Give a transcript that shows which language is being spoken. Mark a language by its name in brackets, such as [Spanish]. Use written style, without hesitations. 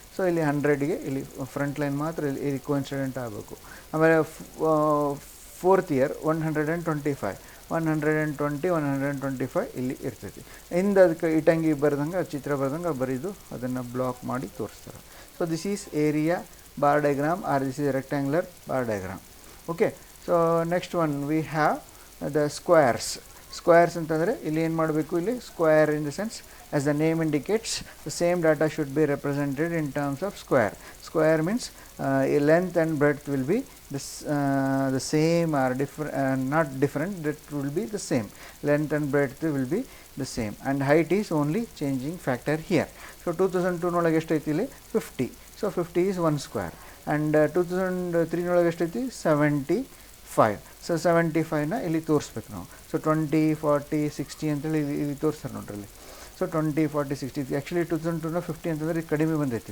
[Kannada] So ಇಲ್ಲಿ 100ಗೆ ಇಲ್ಲಿ front line ಮಾತ್ರ ಇಲ್ಲಿ ಕೋಇನ್ಸಿಡೆಂಟ್ ಆಗಬೇಕು. ಆಮೇಲೆ ಫೋರ್ತ್ ಇಯರ್ 125, 125 ಇಲ್ಲಿ ಇರ್ತೈತಿ. ಅದಕ್ಕೆ ಇಟ್ಟಂಗಿ ಬರ್ದಂಗೆ, ಚಿತ್ರ ಬರ್ದಂಗೆ ಬರೀದು ಅದನ್ನು ಬ್ಲಾಕ್ ಮಾಡಿ ತೋರಿಸ್ತಾರೆ. So this is area [English] bar diagram or this is a rectangular bar diagram. Okay, so next one we have the squares. [Kannada] Squares ಅಂತಂದರೆ ಇಲ್ಲಿ ಏನು ಮಾಡಬೇಕು, ಇಲ್ಲಿ square in the sense [English] as the name indicates the same data should be represented in terms of square. Square means length and breadth will be the same or different, not different, that will be the same. Length and breadth will be the same and height is only changing factor here. [Kannada] So 2002ನೊಳಗೆ ಎಷ್ಟೈತಿ, ಇಲ್ಲಿ 50. So [English] 50 is 1 square and [Kannada] 2003ನೊಳಗೆ ಎಷ್ಟೈತಿ, 75. So 75ನ ಇಲ್ಲಿ ತೋರಿಸ್ಬೇಕು ನಾವು. So 20, 40, 60 ಅಂತೇಳಿ ಇಲ್ಲಿ ತೋರಿಸ್ತಾರೆ ನೋಡ್ರಿ ಇಲ್ಲಿ. ಸೊ 20, 40, 60. ಆ್ಯಕ್ಚುಲಿ 2002ನ 50 ಅಂತಂದರೆ ಕಡಿಮೆ ಬಂದೈತಿ.